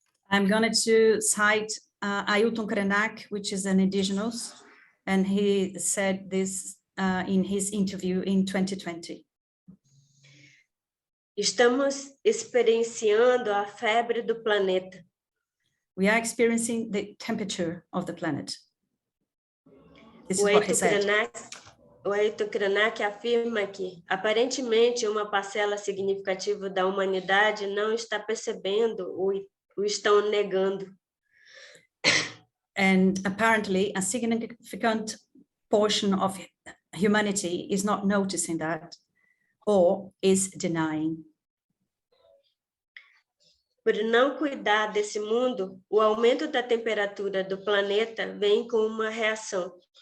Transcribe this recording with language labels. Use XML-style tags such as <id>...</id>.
<en>I'm going to cite Ailton Krenak, which is an indigenous, and he said this in his interview in 2020.</en> <pt>Estamos experienciando a febre do planeta.</pt> <en>We are experiencing the temperature of the planet. This is</en> <pt>O</pt> <en>what he said.</en> <pt>Ailton Krenak afirma que, aparentemente, uma parcela significativa da humanidade não está percebendo ou estão negando.</pt> <en>And apparently, a significant portion of humanity is not noticing that or is denying.</en> <pt>Por não cuidar desse mundo, o aumento da temperatura do planeta vem com uma reação.</pt>